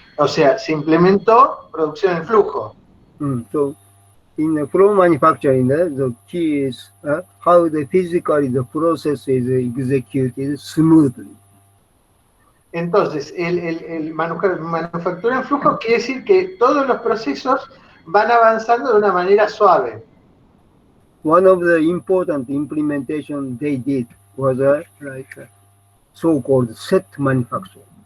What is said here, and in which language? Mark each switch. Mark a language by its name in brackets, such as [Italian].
[Spanish] O sea, se implementó producción en flujo. [English] So in the flow manufacturing, the key is how the physically the process is executed smoothly. [Spanish] Entonces, el manufactura en flujo quiere decir que todos los procesos van avanzando de una manera suave. [English] One of the important implementation they did was so-called set manufacturing.